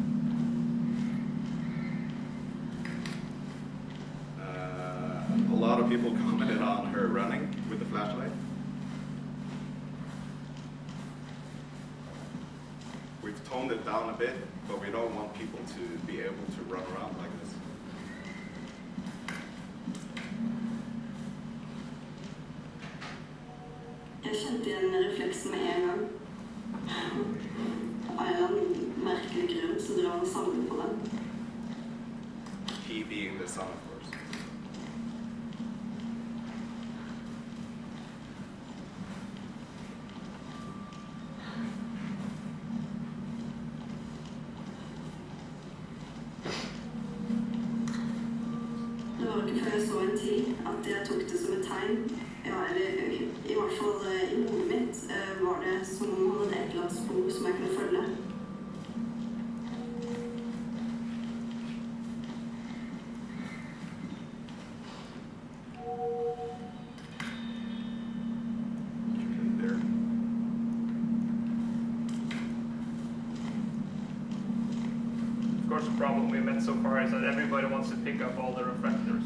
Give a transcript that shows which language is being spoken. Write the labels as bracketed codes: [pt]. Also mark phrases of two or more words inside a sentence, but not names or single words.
[en] A lot of people commented on her running with the flashlight. We've toned it down a bit, but we don't want people to be able to run around like this. [no] Jeg kjente igjen refleksen med en gang. Av en eller annen merkelig grunn så drar han sammen på den. [en] He being the sun, of course. [no] Det var ikke før jeg så en tid at jeg tok det som et tegn. Ja, eller i hvert fall i hodet mitt var det som om han hadde et eller annet spor som jeg kunne følge. [en] There. Of course, the problem we met so far is that everybody wants to pick up all the reflectors.